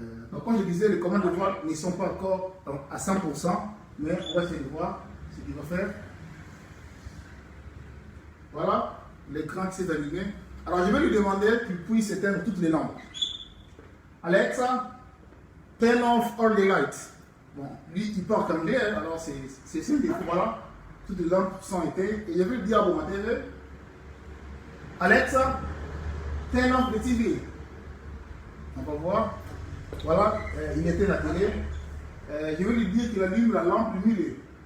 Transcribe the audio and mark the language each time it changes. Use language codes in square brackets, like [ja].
[fr] Donc comme je disais, les commandes de voix ne sont pas encore à 100%, mais on va essayer de voir ce qu'il va faire. Voilà, l'écran qui s'est allumé. Alors je vais lui demander qu'il puisse éteindre toutes les lampes. [en] Alexa, turn off all the lights. [fr] Bon, lui il parle comme anglais, alors c'est simple. Voilà, toutes les lampes sont éteintes. Et je vais lui dire à mon TV, Alexa, [en] turn off the TV. [fr] On va voir. Voilà, il éteint la télé. Je vais lui dire qu'il allume la lampe du milieu.